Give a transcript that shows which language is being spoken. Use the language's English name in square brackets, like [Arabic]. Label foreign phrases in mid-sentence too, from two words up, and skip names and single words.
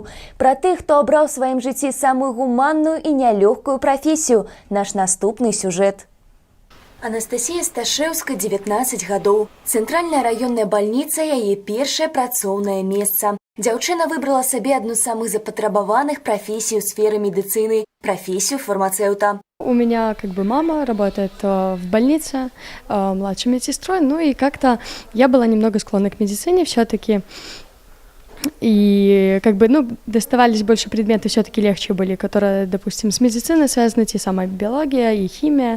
[Belarusian] Пра тых, хто абраў у сваім жыцці самую гуманную і нялёгкую прафесію, наш наступны сюжэт. Анастасія Сташэўская, 19 гадоў. Цэнтральная раённая бальніца – яе першае працоўнае месца. Дзяўчына выбрала сабе адну з самых запатрабаваных [Russian] профессий в сфере медицины – профессию фармацевта. У меня мама работает в больнице младшей медсестрой, ну и как-то я была немного склонна к медицине все-таки. И доставались больше предметы, все-таки легче были, которые, допустим, с медициной связаны, те самые биология и химия.